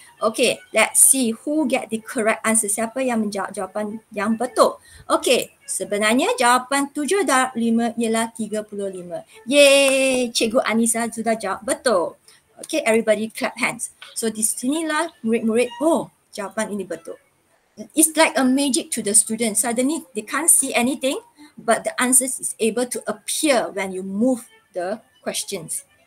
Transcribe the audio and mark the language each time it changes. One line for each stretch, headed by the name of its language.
English: Okay, let's see who get the correct answer.
Malay: Siapa yang menjawab jawapan yang betul. Okay, sebenarnya jawapan 7 darab 5 ialah 35. Yeay, Cikgu Anissa sudah jawab betul.
English: Okay, everybody clap hands.
Malay: So di sinilah murid-murid, oh jawapan ini betul.
English: It's like a magic to the students. Suddenly they can't see anything, but the answers is able to appear when you move the questions.